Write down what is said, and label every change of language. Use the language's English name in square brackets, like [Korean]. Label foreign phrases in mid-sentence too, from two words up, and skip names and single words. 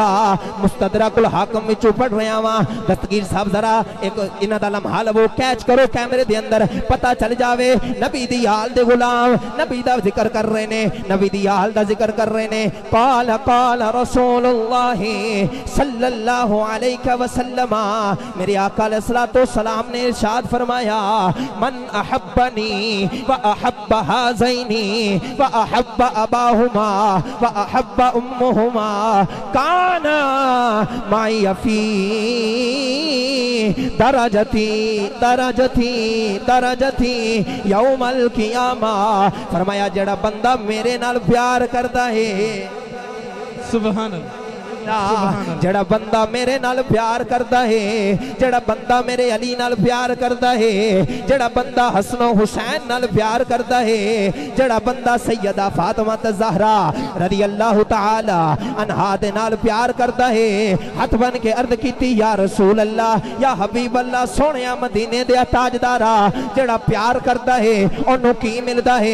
[Punjabi] مستدرک الحاکم وچوں پڑھ رہا واں، دستگیر صاحب ذرا اک انہاں دا لمحہ لوو، کیچ کرو کیمرے دے اندر، پتہ چل جاوے نبی دی آل دے غلام نبی دا ذکر کر رہے نے، نبی دی آل دا ذکر کر رہے نے. [Arabic] قال قال رسول الله صلى الله عليه عليه وسلم, [Punjabi] میرے آقا [Arabic] عليه الصلاة والسلام [Punjabi] نے ارشاد فرمایا, [Arabic] من أحبني وأحب هذين وأحب أباهما وأحب أمهما كان معي في درجتي درجتي درجتي يوم القيامة. [Punjabi] فرمایا جیہڑا بندہ میرے نال پیار کردا اے, سبحان جیہڑا بندہ میرے نال پیار کردا اے، جیہڑا بندہ میرے علی نال پیار کردا اے، جیہڑا بندہ حسن حسین نال پیار کردا اے، جیہڑا بندہ سیدہ فاطمہ زہرا [Arabic] رضي الله تعالى عنها [Punjabi] دے نال پیار کردا اے، ہتھ بنھ کے عرض کیتی [Arabic] يا رسول الله يا حبيب الله [Punjabi] سوہنیا مدینے دے تاجدارا، جیہڑا پیار کردا اے اوہنوں کی ملدا اے?